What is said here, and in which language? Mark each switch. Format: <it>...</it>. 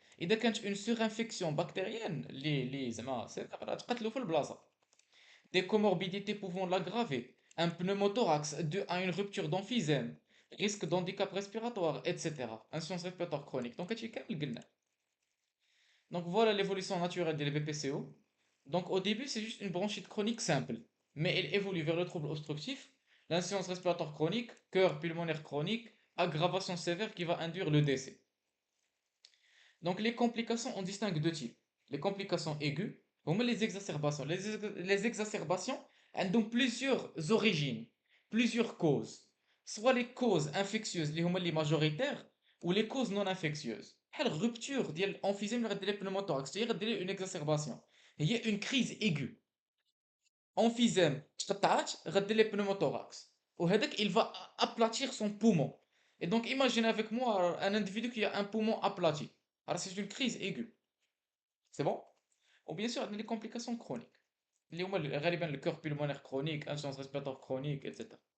<ar>إذا كانت</ar> <fr>une surinfection bactérienne</fr> <ar>زعما تقتلو في البلاصة.</ar> <fr>Des comorbidités pouvant l'aggraver, un pneumothorax dû à une rupture d'emphysème, risque d'handicap respiratoire, etc. Insuffisance respiratoire chronique. Donc voilà l'évolution naturelle des BPCO. Donc au début, c'est juste une bronchite chronique simple, mais elle évolue vers le trouble obstructif, l'insuffisance respiratoire chronique, cœur pulmonaire chronique, aggravation sévère qui va induire le décès. Donc les complications, on distingue deux types. Les complications aiguës, ou les exacerbations. Les exacerbations,</fr> <ar>عندهم</ar> <fr>plusieurs origines, plusieurs causes. Soit les causes infectieuses</fr> <ar>اللي هما اللي</ar> <fr>majoritaires ou les causes non infectieuses.</fr> <ar>بحال rupture ديال الامphysème اللي غدير ليه pneumothorax هي غدير ليه</ar> <fr>une exacerbation.</fr> <ar>هي</ar> <fr>une crise aiguë.</fr> <ar>Emphysème تقطعات غدير ليه pneumothorax. وهذاك</ar> <fr>il va aplatir son poumon. Et donc imaginez avec moi un individu qui a un poumon aplati. Alors c'est une crise aiguë. C'est bon? Ou bien sûr, il y a des complications chroniques.</fr> <ar>اللي هما غالبا</ar> <fr>le cœur pulmonaire chronique, insuffisance respiratoire chronique, etc.</fr>